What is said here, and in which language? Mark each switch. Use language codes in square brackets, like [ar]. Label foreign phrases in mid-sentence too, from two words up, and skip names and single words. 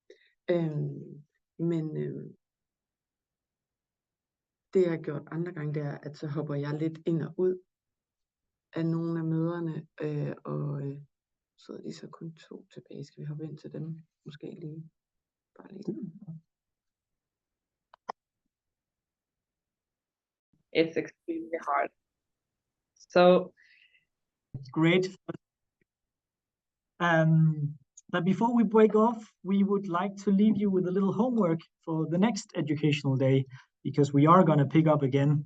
[da] Men det jeg har gjort andre gange, det er, at så hopper jeg lidt ind og ud af nogle af møderne, så er de så kun 2 tilbage. Skal vi hoppe ind til dem? Måske lige. Bare lige. [en] It's extremely hard. So great. But before we break off, we would like to leave you with a little homework for the next educational day, because we are going to pick up again.